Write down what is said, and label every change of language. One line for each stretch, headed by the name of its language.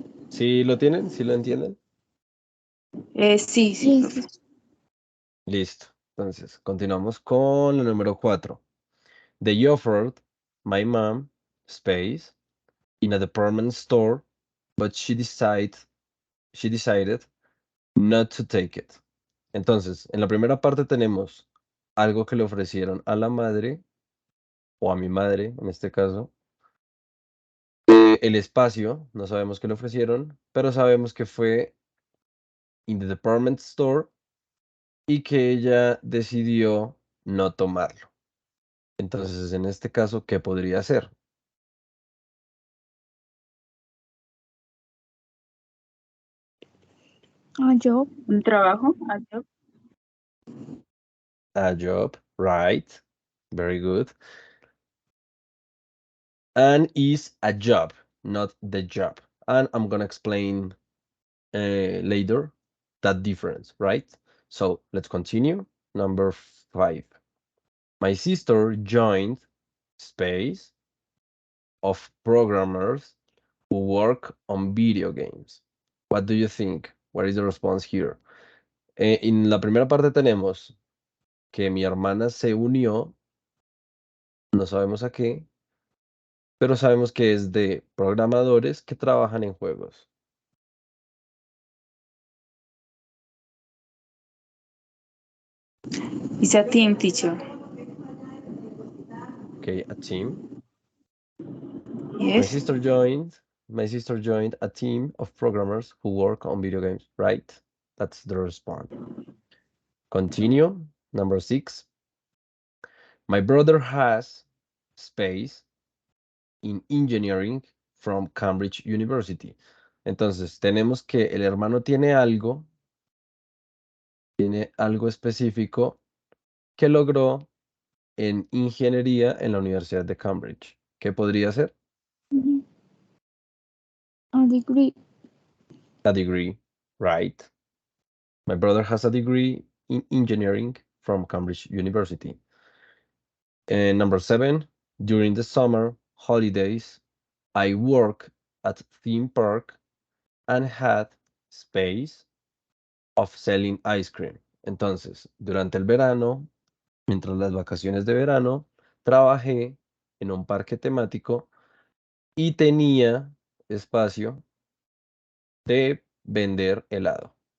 Spanish: ¿Sí lo tienen? ¿Sí lo entienden? sí, Sí, profe. sí. Listo. Entonces, continuamos con el número 4.
English: They offered my mom space in a department store, but she decided not to take it.
Spanish: Entonces, en la primera parte tenemos algo que le ofrecieron a la madre, o a mi madre en este caso. El espacio, no sabemos qué le ofrecieron, pero sabemos que fue
English: in the department store
Spanish: y que ella decidió no tomarlo. Entonces, en este caso, ¿qué podría ser?
English: A job.
Spanish: Un trabajo,
English: a job. A job, right? Very good. And is a job, not the job. And I'm gonna explain later that difference, right? So let's continue. Number 5. My sister joined space of programmers who work on video games. What do you think? What is the response here?
Spanish: En la primera parte tenemos que mi hermana se unió, no sabemos a qué, pero sabemos que es de programadores que trabajan en juegos.
English: It's a team, teacher. Okay, a team. My Yes. sister joined a team of programmers who work on video games, right? That's the response. Continue. Number 6. My brother has space in engineering from Cambridge University.
Spanish: Entonces, tenemos que el hermano tiene algo específico que logró en ingeniería en la Universidad de Cambridge. ¿Qué podría ser?
English: Mhm. A degree. A degree, right? My brother has a degree in engineering from Cambridge University. And number 7, during the summer holidays, I work at theme park and had space of selling ice cream.
Spanish: Entonces, durante el verano, mientras las vacaciones de verano, trabajé en un parque temático y tenía espacio de vender helado.